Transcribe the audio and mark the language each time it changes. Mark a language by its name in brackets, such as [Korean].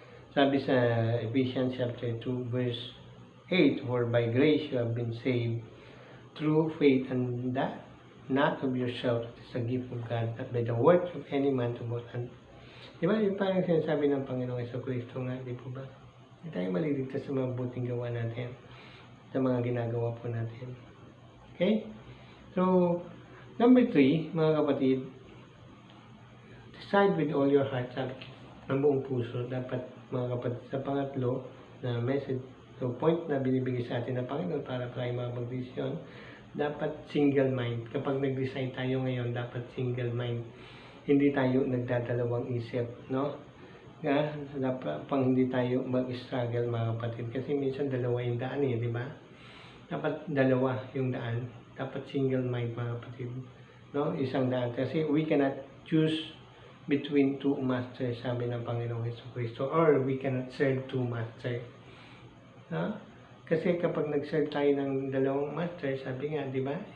[English] Sabi sa Ephesians chapter 2 verse 8, for by grace you have been saved through faith, and that not of yourself, it is a gift of God, not by the works of any man to boast. [Filipino] Diba yung parang sinasabi ng Panginoong Jesucristo nga, di po ba? Hindi tayo maliligtas sa mga buting gawa natin, sa mga ginagawa po natin. Okay? [English] So, number 3, mga kapatid, decide with all your heart, [Filipino] sabi ng buong puso. Dapat, mga kapatid, sa pangatlo na message, so point na binibigay sa atin ng Panginoon para tayo makapag-desisyon, dapat single mind. Kapag nag-decide tayo ngayon, dapat single mind. Hindi tayo nagdadalawang isip, no? Dapat pang hindi tayo mag-struggle, mga kapatid. Kasi minsan dalawa yung daan di ba? Dapat dalawa yung daan. Dapat single mind, mga kapatid. No? Isang daan. [English] Kasi we cannot choose between two masters, [Filipino] sabi ng Panginoong Jesucristo. [English] Or we cannot serve two masters. [Filipino] No? Kasi kapag nag-serve tayo ng dalawang master, sabi nga, di ba?